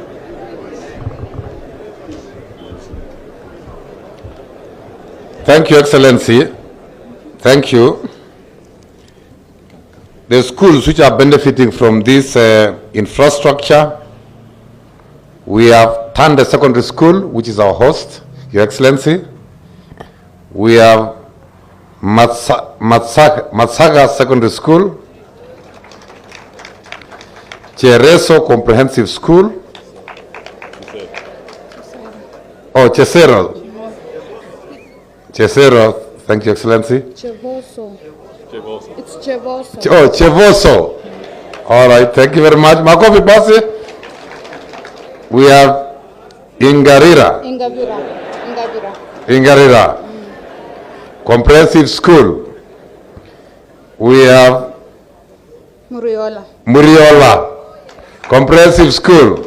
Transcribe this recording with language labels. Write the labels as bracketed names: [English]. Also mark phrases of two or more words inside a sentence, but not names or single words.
[English] Thank you, Excellency. Thank you. The schools which are benefiting from this infrastructure, we have Tanda Secondary School, which is our host, Your Excellency. We have Matsaga Secondary School, Chereso Comprehensive School, Oh, Chesero. Chesero. Thank you, Excellency. Chevoso. It's Chevoso. Oh, Chevoso. All right, thank you very much. [Swahili] Makofi basi. [English] We have Ingarira. Ingarira. Comprehensive School. We have Muriola. Comprehensive School.